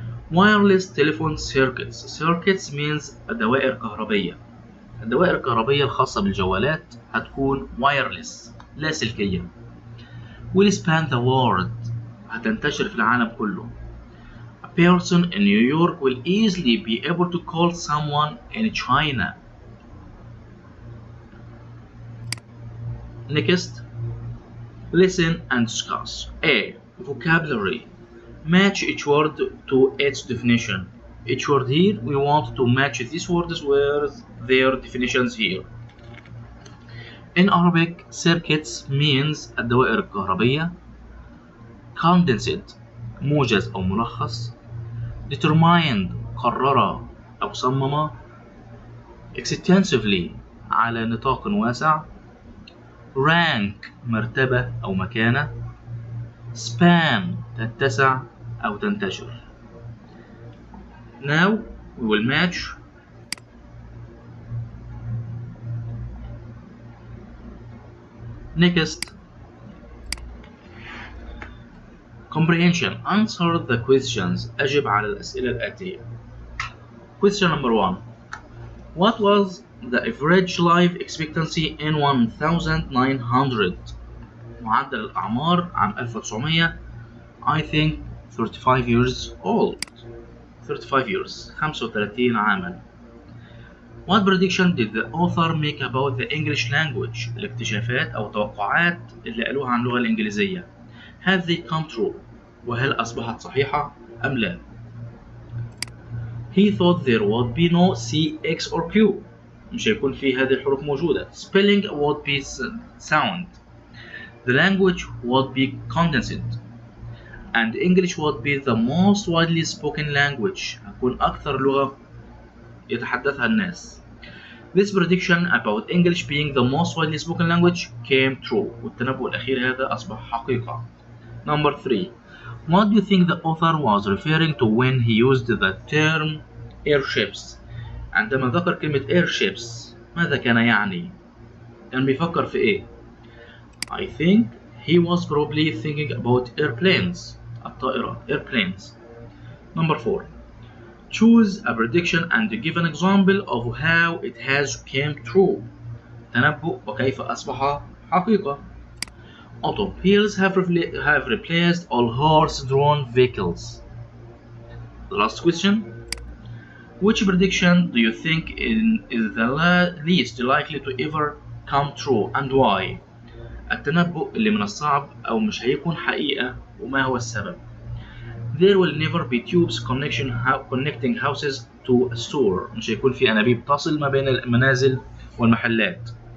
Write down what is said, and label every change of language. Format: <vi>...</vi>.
<en>Wireless telephone circuits. Circuits means</en> <ar>دوائر كهربية. الدوائر الكهربية الخاصة بالجوالات هتكون wireless لا سلكية.</ar> <en>Will span the world</en> <ar>هتنتشر في العالم كله.</ar> <en>A person in New York will easily be able to call someone in China. Next, listen and discuss. A. Vocabulary. Match each word to its definition. Each word here, we want to match these words with their definitions here. In Arabic, circuits means</en> <ar>الدوائر الكهربية. Condensed موجز أو ملخص. Determined قرر أو صمم. Extensively على نطاق واسع. Rank مرتبة أو مكانة. Span تتسع أو تنتشر.</ar> <en>Now we will match Next, comprehension. Answer the questions.</en> <ar>أجب على الأسئلة الآتية.</ar> <en>Question number 1. What was the average life expectancy in 1900?</en> <ar>معدل الأعمار عام 1900.</ar> <en>I think 35 years old. 35 years.</en> <ar>35 عاما.</ar> <en>What prediction did the author make about the English language?</en> <ar>الاكتشافات أو توقعات اللي قالوها عن اللغة الإنجليزية.</ar> <en>Have they come true?</en> <ar>وهل أصبحت صحيحة أم لا؟</ar> <en>He thought there would be no C, X or Q.</en> <ar>مش هيكون في هذه الحروف موجودة.</ar> <en>Spelling would be sound. The language would be condensed. And English would be the most widely spoken language.</en> <ar>هتكون أكثر لغة يتحدثها الناس.</ar> <en>This prediction about English being the most widely spoken language came true.</en> <ar>والتنبؤ الأخير هذا أصبح حقيقة.</ar> <en>Number 3. What do you think the author was referring to when he used the term airships?</en> <ar>عندما ذكر كلمة airships ماذا كان يعني؟ كان بيفكر في إيه؟</ar> <en>I think he was probably thinking about airplanes. الطائرة airplanes. Number 4. Choose a prediction and give an example of how it has came true.</en> <ar>تنبؤ وكيف أصبح حقيقة.</ar> <en>Automobiles have replaced all horse-drawn vehicles. The last question. Which prediction do you think is the least likely to ever come true and why?</en> <ar>التنبؤ اللي من الصعب أو مش هيكون حقيقة وما هو السبب.</ar> <en>There will never be tubes connecting houses to a store.</en> <ar>مش هيكون في أنابيب تصل ما بين المنازل والمحلات.</ar>